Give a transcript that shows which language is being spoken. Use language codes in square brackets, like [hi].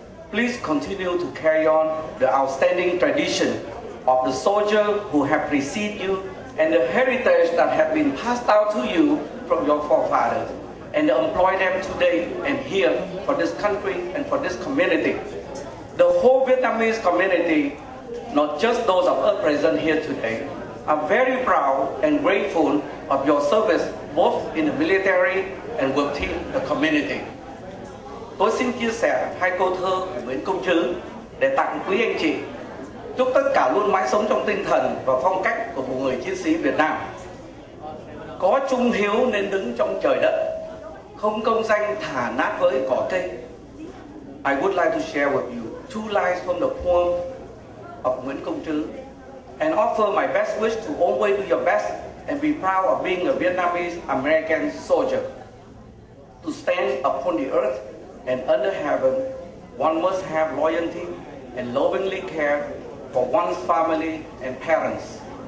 [en] Please continue to carry on the outstanding tradition of the soldiers who have preceded you and the heritage that has been passed down to you from your forefathers, and employ them today and here for this country and for this community. The whole Vietnamese community, not just those of us present here today, are very proud and grateful of your service both in the military and within the community. [vi] Tôi xin chia sẻ hai câu thơ của Nguyễn Công Trứ để tặng quý anh chị. Chúc tất cả luôn mãi sống trong tinh thần và phong cách của một người chiến sĩ Việt Nam. Có trung hiếu nên đứng trong trời đất, không công danh thả nát với cỏ cây. [en] I would like to share with you two lines from the poem of Nguyễn Công Trứ and offer my best wish to always do your best and be proud of being a Vietnamese American soldier. To stand upon the earth and under heaven, one must have loyalty and lovingly care for one's family and parents.